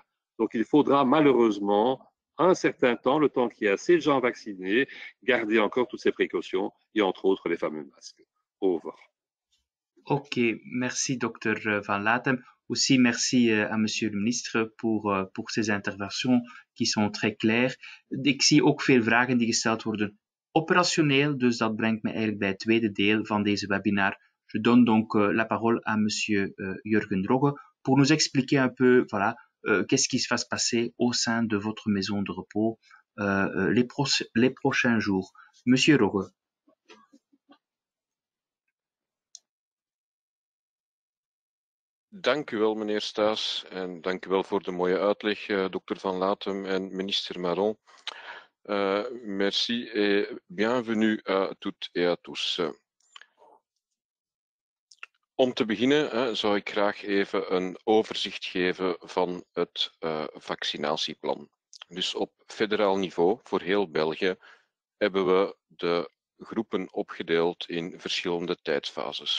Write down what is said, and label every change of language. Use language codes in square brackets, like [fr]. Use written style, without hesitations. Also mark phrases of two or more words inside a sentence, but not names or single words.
[fr] Donc, il faudra malheureusement un certain temps, le temps qu'il y ait assez de gens vaccinés, garder encore toutes ces précautions et entre autres les fameux masques. Over. Ok, merci Dr. Van Latem. Aussi merci à Monsieur le ministre pour ces interventions qui sont très claires. [nl] Ik zie ook veel vragen die gesteld worden operationeel, dus dat brengt me eigenlijk bij het tweede deel van deze webinar. [fr] Je donne donc la parole à Monsieur Jürgen Rogge pour nous expliquer un peu, voilà, qu'est-ce qui va se passer au sein de votre maison de repos les prochains jours. Monsieur Rogge. [nl] Dank u wel, meneer Staes, en dank u wel voor de mooie uitleg, dokter Van Latem en minister Maron. [fr] Merci et bienvenue à toutes et à tous. [nl] Om te beginnen zou ik graag even een overzicht geven van het vaccinatieplan. Dus op federaal niveau voor heel België hebben we de groepen opgedeeld in verschillende tijdsfases.